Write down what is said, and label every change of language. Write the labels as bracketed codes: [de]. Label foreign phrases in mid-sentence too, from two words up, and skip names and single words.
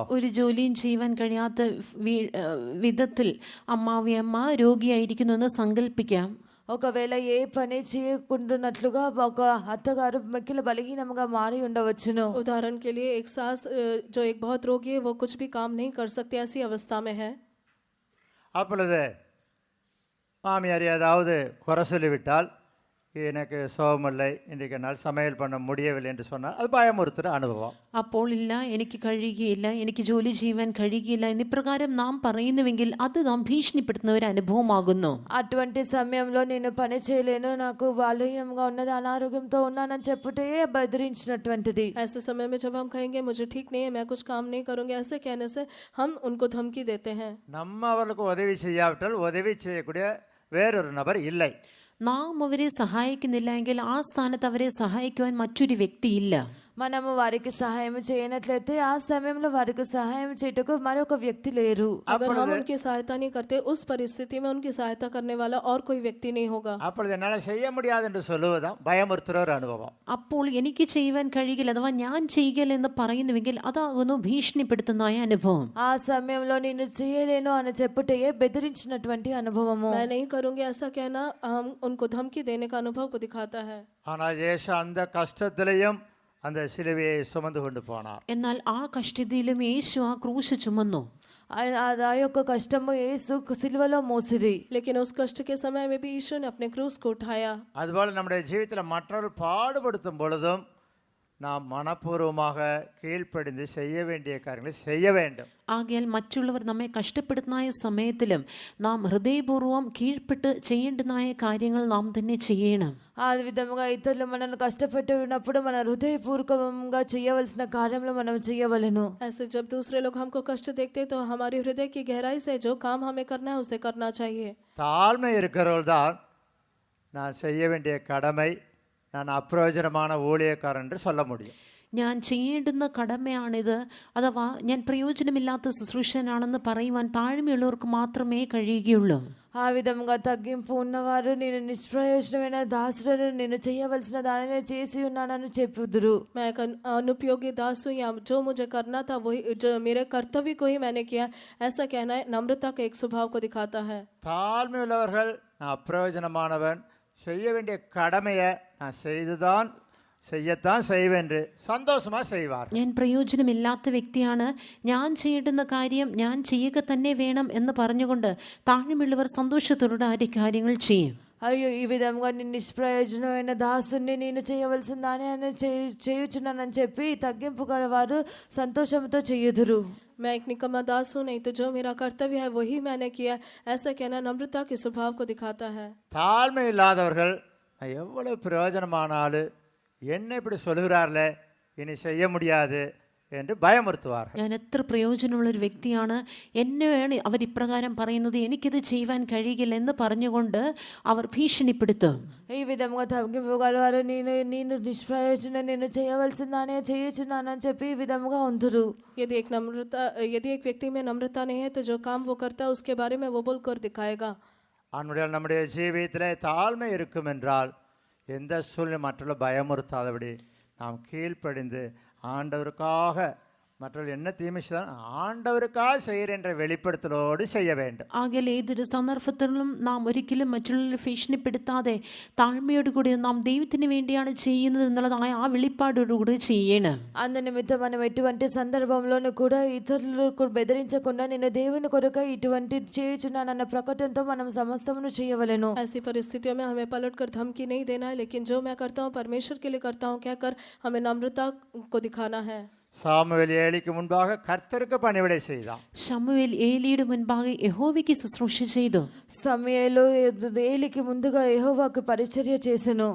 [ml] ഒരു ജോലിയും ചെയ്യുവാൻ കഴിയാത്ത വിധത്തിൽ അമ്മാവിയമ്മ രോഗിയായിരിക്കുന്നു എന്ന് സങ്കല്പിക്കാം. [te] ఒకవేళ ఏ పని చేయకుండానట్లుగా ఒక అత్తగారు మిక్కిలి బలహీనంగా మారి ఉండవచ్చును. [hi] उदाहरण के लिए एक सास जो एक बहुत रोगी है वो कुछ भी काम नहीं कर सकती, ऐसी अवस्था में है. [ta] அப்பொழுது மாமியார் ஏதாவது குறை சொல்லிவிட்டால் எனக்கு சோகமில்லை, இன்றைக்கு என்னால் சமையல் பண்ண முடியவில்லை என்று சொன்னால் அது பயமுறுத்துகிற அனுபவம். [ml] അപ്പോൾ ഇല്ല എനിക്ക് കഴിയുകയില്ല, എനിക്ക് ജോലി ചെയ്യുവാൻ കഴിയുകയില്ല എന്നിപ്രകാരം നാം പറയുന്നുവെങ്കിൽ അത് നാം ഭീഷണിപ്പെടുത്തുന്ന ഒരു അനുഭവമാകുന്നു. [te] అటువంటి సమయంలో నేను పని చేయలేను, నాకు బలహీనంగా ఉన్నది, అనారోగ్యంతో ఉన్నానని చెప్పుటే బెదిరించినటువంటిది. [hi] ऐसे समय में जब हम कहेंगे मुझे ठीक नहीं है, मैं कुछ काम नहीं करूंगी, ऐसे कहने से हम उनको धमकी देते हैं. [ta] நம்ம அவர்களுக்கு உதவி செய்யாவிட்டால் உதவி செய்யக்கூடிய வேறொரு நபர் இல்லை. [ml] നാം അവരെ സഹായിക്കുന്നില്ല എങ്കിൽ ആ സ്ഥാനത്ത് അവരെ സഹായിക്കുവാൻ മറ്റൊരു വ്യക്തിയില്ല. [te] మనము వారికి సహాయం చేయనట్లయితే ఆ సమయంలో వారికి సహాయం చేయటకు మరొక వ్యక్తి లేరు. [hi] अगर हम उनकी सहायता नहीं करते उस परिस्थिति में उनकी सहायता करने वाला और कोई व्यक्ति नहीं होगा. [ta] அப்பொழுது என்னால் செய்ய முடியாது என்று சொல்லுவதுதான் பயமுறுத்துற ஒரு அனுபவம். [ml] അപ്പോൾ എനിക്ക് ചെയ്യുവാൻ കഴിയില്ല അഥവാ ഞാൻ ചെയ്യില്ല എന്ന് പറയുന്നുവെങ്കിൽ അതാകുന്നു ഭീഷണിപ്പെടുത്തുന്നതായ അനുഭവം. [te] ఆ సమయంలో నేను చేయలేను అని చెప్పుటయే బెదిరించినటువంటి అనుభవము. [hi] मैं नहीं करूंगी ऐसा कहना हम उनको धमकी देने का अनुभव को दिखाता है. [ta] ஆனால் இயேசு அந்த கஷ்டத்திலையும் அந்த சிலுவையை சுமந்து கொண்டு போனார். [ml] എന്നാൽ ആ കഷ്ടതയിലും യേശു ആ ക്രൂശ് ചുമന്നു. [te] ఆ యొక్క కష్టము యేసు సిలువలో మోసిరి. [hi] लेकिन उस कष्ट के समय में भी यीशु ने अपने क्रूस को उठाया. [ta] அதுபோல நம்முடைய ஜீவிதத்தில் மற்றவர்கள் பாடுபடுத்தும் பொழுதும் நாம் மனப்பூர்வமாக கீழ்ப்படிந்து செய்ய வேண்டிய காரியங்களை செய்ய வேண்டும். [ml] ആകയാൽ മറ്റുള്ളവർ നമ്മെ കഷ്ടപ്പെടുത്തുന്ന സമയത്തിലും നാം ഹൃദയപൂർവ്വം കീഴ്പ്പെട്ട് ചെയ്യേണ്ടുന്ന കാര്യങ്ങൾ നാം തന്നെ ചെയ്യണം. [te] ఆ విధముగా ఇతరులు మనల్ని కష్టపెట్టి ఉన్నప్పుడు మన హృదయపూర్వకంగా చేయవలసిన కార్యములు మనం చేయవలెను. [hi] ऐसे जब दूसरे लोग हमको कष्ट देखते तो हमारी हृदय की गहराई से जो काम हमें करना है उसे करना चाहिए. [ta] தாழ்மை இருக்கிறவர்கள் தான் நான் செய்ய வேண்டிய கடமை, நான் அப்பிரயோஜனமான ஊழியக்காரன் என்று சொல்ல முடியும். [ml] ഞാൻ ചെയ്യേണ്ടുന്ന കടമയാണിത് അഥവാ ഞാൻ പ്രയോജനമില്ലാത്ത ശുശ്രൂഷനാണെന്ന് പറയുവാൻ താഴ്മയുള്ളവർക്ക് മാത്രമേ കഴിയുകയുള്ളൂ. [te] ఆ విధముగా తగ్గింపు ఉన్నవారు నేను నిష్ప్రయోజనమైన దాసులను నేను చేయవలసిన దానిని చేసి ఉన్నానని చెప్పుదురు. [hi] मैं एक अनुपयोगी दास हूँ या जो मुझे करना था वही जो मेरे कर्तव्य को ही मैंने किया, ऐसा कहना है नम्रता के एक स्वभाव को दिखाता है. [ta] தாழ்மை உள்ளவர்கள் நான் அப்பிரயோஜனமானவன், செய்ய வேண்டிய கடமையை நான் செய்யத்தான் செய்வேன் என்று சந்தோஷமா செய்வார். [ml] ഞാൻ പ്രയോജനമില്ലാത്ത വ്യക്തിയാണ്, ഞാൻ ചെയ്യേണ്ടുന്ന കാര്യം ഞാൻ ചെയ്യുക തന്നെ വേണം എന്ന് പറഞ്ഞുകൊണ്ട് താഴ്മയുള്ളവർ സന്തോഷത്തോടെ ആ കാര്യങ്ങൾ ചെയ്യും. [te] అయ్యో ఈ విధంగా నేను నిష్ప్రయోజనమైన దాసుని నేను చేయవలసిన దాని చేయుచున్నానని చెప్పి తగ్గింపు గల వారు సంతోషంతో చేయుదురు. [hi] मैं एक निकम्मा दास हूँ, नहीं तो जो मेरा कर्तव्य है वही मैंने किया, ऐसा कहना नम्रता के स्वभाव को दिखाता है. [ta] தாழ்மை இல்லாதவர்கள் நான் எவ்வளவு பிரயோஜனமானாலும் என்ன இப்படி சொல்கிறார்களே இனி செய்ய முடியாது என்று பயமுறுத்துவார்கள். [ml] ഞാൻ എത്ര പ്രയോജനമുള്ള ഒരു വ്യക്തിയാണ്, എന്നെയാണ് അവർ ഇപ്രകാരം പറയുന്നത്, എനിക്കിത് ചെയ്യുവാൻ കഴിയില്ല എന്ന് പറഞ്ഞുകൊണ്ട് അവർ ഭീഷണിപ്പെടുത്തും. [te] ఈ విధంగా తగ్గింపు గల వారు నేను నిష్ప్రయోజన నేను చేయవలసిన దాని చేయుచున్నానని చెప్పి ఈ విధముగా ఉందురు. [hi] यदि एक व्यक्ति में नम्रता नहीं है तो जो काम वो करता है उसके बारे में वो बोलकर दिखाएगा. [ta] நம்முடைய ஜீவியத்திலே தாழ்மை இருக்கும் என்றால் எந்த சூழ்நிலை மற்றவர்களை பயமுறுத்தாதபடி நாம் கீழ்ப்படிந்து ஆண்டவருக்காக மற்றவர்கள் என்ன தீமை செய்தாலும் ஆண்டவருக்காக செய்கிற என்ற வெளிப்படுத்தலோடு செய்ய வேண்டும். [ml] ആകയാൽ ഏതൊരു സന്ദർഭത്തിലും നാം ഒരിക്കലും മറ്റുള്ളവരെ ഭീഷണിപ്പെടുത്താതെ താഴ്മയോടുകൂടി നാം ദൈവത്തിന് വേണ്ടിയാണ് ചെയ്യുന്നത് എന്നുള്ളതായ ആ വെളിപ്പാടോടുകൂടി ചെയ്യണം. [te] అందు నిమిత్తం మనం ఎటువంటి సందర్భంలోనూ కూడా ఇతరులకు బెదిరించకుండా నేను దేవుని కొరకై ఇటువంటి చేయుచున్నానన్న ప్రకటనతో మనం సమస్తమును చేయవలెను. [hi] ऐसी परिस्थितियों में हमें पलटकर धमकी नहीं देना है, लेकिन जो मैं करता हूँ परमेश्वर के लिए करता हूँ कहकर हमें नम्रता को दिखाना है. [ta] சாமுவேல் ஏலிக்கு முன்பாக கர்த்தருக்கு பணிவிடை செய்தான். [ml] ശമൂവേൽ ഏലിയുടെ മുൻപാകെ യഹോവയ്ക്ക് ശുശ്രൂഷ ചെയ്തു. [te] సమయలు ఏలికి ముందుగా యెహోవాకు పరిచర్య చేసెను.